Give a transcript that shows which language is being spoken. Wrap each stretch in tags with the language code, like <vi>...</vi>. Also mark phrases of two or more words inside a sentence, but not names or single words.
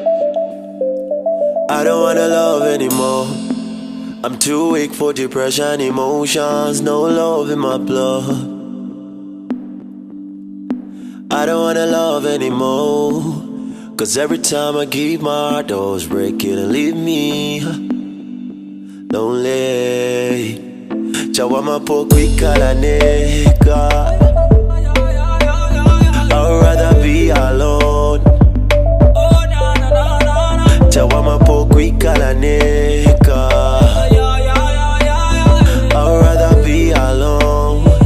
<en>I don't wanna love anymore. I'm too weak for depression, emotions, no love in my blood. I don't wanna love anymore, cause every time I give my heart, those break it and leave me lonely.</en> <bem>Chawama po kwikala neka,</bem> <en>I'd rather be alone.</en> <bem>Chawama po kwikala neka,</bem> <en>I'd rather be alone.</en>